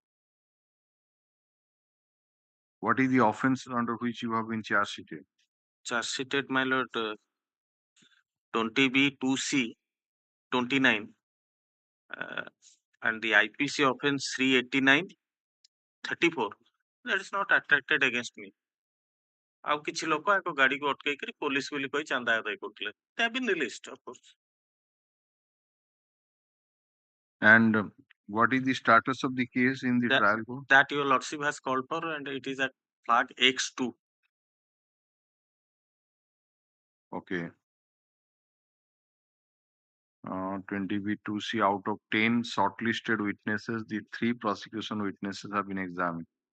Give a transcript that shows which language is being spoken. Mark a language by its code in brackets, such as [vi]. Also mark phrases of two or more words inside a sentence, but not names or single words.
[en] What is the offense under which you have been charge sheeted? Charge sheeted, my lord, 20B2C 29 and the IPC offense 389 34. That is not attracted against me. [or] ଆଉ କିଛି ଲୋକ ଆଗ ଗାଡିକୁ ଅଟକେଇକରି ପୋଲିସ ବୋଲି କହି ଚାନ୍ଦା ଆଦାୟ କରୁଥିଲେ. [en] They have been released, of course. And what is the status of the case in the trial court? That your lordship has called for, and it is at flag X2. Okay. 20B2C, out of 10 shortlisted witnesses, the 3 prosecution witnesses have been examined.